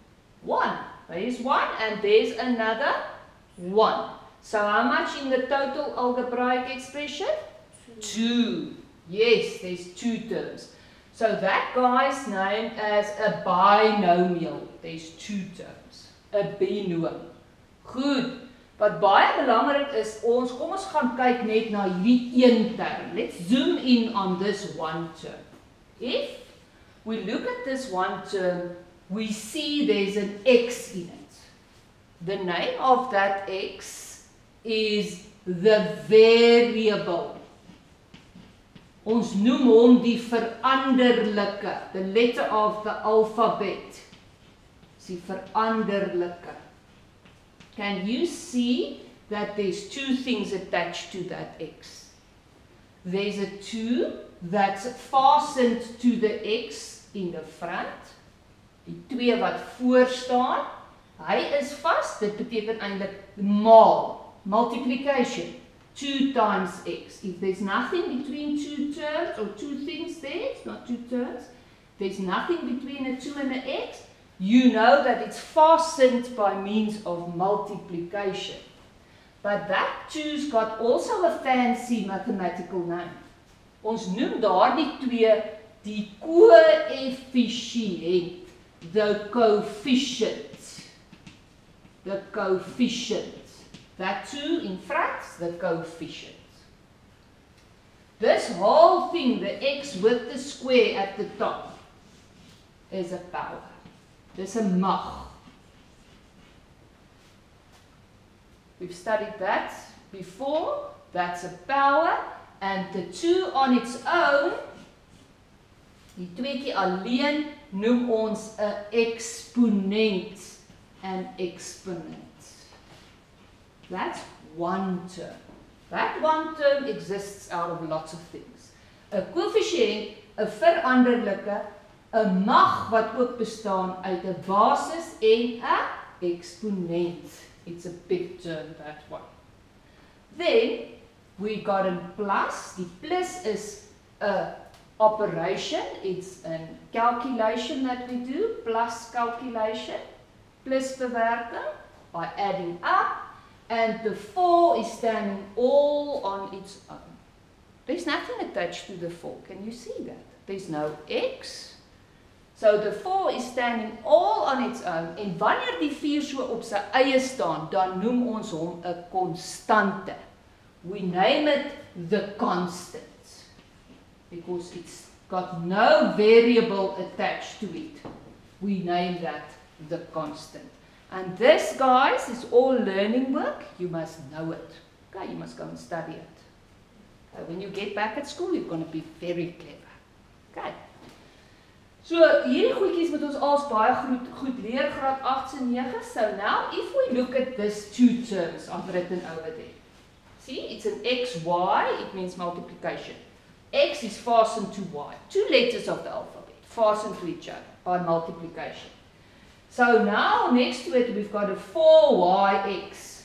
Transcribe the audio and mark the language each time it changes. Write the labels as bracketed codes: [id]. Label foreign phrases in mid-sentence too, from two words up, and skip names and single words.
[en] There is 1 and there's another 1. So how much in the total algebraic expression? 2. Yes, there's 2 terms. So that guy is named as a binomial. There's 2 terms. A binoom. Goed. [af] Wat baie belangrik is, kom ons gaan kyk net na hierdie een term. [en] Let's zoom in on this one term. If we look at this one term, we see there's an x in it. The name of that x is the variable. [af] Ons noem hom die veranderlike, [en] the letter of the alphabet. [af] Dis die veranderlike. [en] Can you see that there's 2 things attached to that x? There's a 2 that's fastened to the x in the front. [af] Die 2 wat voor staan, hy is vas, dit beteken eintlik multiplication. [en] 2 times x. If there's nothing between 2 terms or 2 things there, it's not 2 terms, there's nothing between a 2 and an x, you know that it's fastened by means of multiplication. But that 2's got also a fancy mathematical name. [af] Ons noem daardie 2 die coëffisiënt, [en] the coefficient. The coefficient. That 2 in front, the coefficient. This whole thing, the x with the square at the top, is a power. This is a mag. We've studied that before. That's a power. And the 2 on its own, [af] die tweekie alleen, noem ons 'n exponent. [en] An exponent. That's one term. That one term exists out of lots of things. [af] 'n Coëffisiënt, 'n veranderlike, 'n mag wat ook bestaan uit 'n basis en 'n exponent. [en] It's a big term, that one. Then we got a plus. [af] Die plus is 'n operation. [en] It's a calculation that we do, plus calculation, plus bewerking by adding up. And the 4 is standing all on its own. There's nothing attached to the 4. Can you see that? There's no x. So the 4 is standing all on its own. En wanneer die 4 so op sy eie staan, dan noem ons hom 'n konstante. We name it the constant. Because it's got no variable attached to it. We name that the constant. And this, guys, is all learning work. You must know it. Okay, you must go and study it. Okay, when you get back at school, you're going to be very clever. Okay. So, [af] hierdie goedjies moet ons als baie goed leer, graad 8 en 9. [en] So now, if we look at these 2 terms I've written over there. See, it's an x, y, it means multiplication. X is fastened to y. 2 letters of the alphabet, fastened to each other by multiplication. So now, next to it, we've got a 4yx.